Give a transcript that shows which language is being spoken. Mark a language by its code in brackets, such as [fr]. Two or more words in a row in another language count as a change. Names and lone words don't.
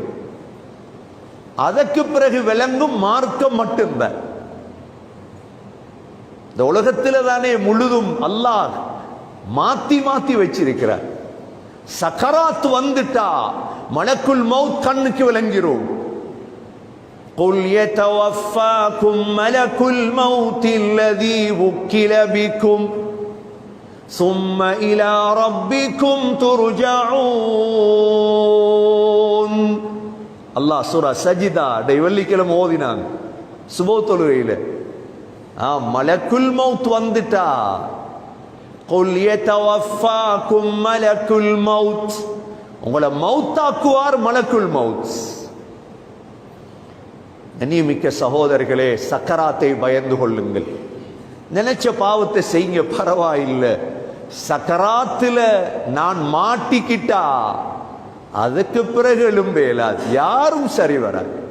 [ta] அதற்கு பிறகு விளங்கும் மார்க்கம் மட்டும்தான். இந்த உலகத்தில் தானே முழுதும் அல்லாஹ் மாத்தி மாத்தி வச்சிருக்கிறார். சக்கராத்து வந்துட்டா [ar] ملك الموت [ta] கண்ணுக்கு விளங்கிறோம். [ar] قُلْ يَتَوَفَّاكُمْ مَلَكُ الْمَوْتِ الَّذِي وُكِّلَ بِكُمْ ثُمَّ إِلَى رَبِّكُمْ تُرْجَعُونَ. [ta] அல்லாஹ் சூரா சஜிதா வெள்ளிக்கிழமை ஓதினாங்க சுபஹ் தொழுகையில. [ar] ملك الموت [ta] வந்துட்டா, [ar] قُلْ يَتَوَفَّاكُمْ مَلَكُ الْمَوْتِ, [ta] உங்களை மௌத்தாக்குவார் [ar] ملك الموت. [ta] கண்ணியமிக்க சகோதரர்களே, சக்கராத்தை பயந்து கொள்ளுங்கள். நினைச்ச பாவத்தை செய்யுங்க, பரவாயில்லை. சக்கராத்துல நான் மாட்டிக்கிட்டா அதுக்கு பிறகு எழும்பேலாது, யாரும் சரி வராது.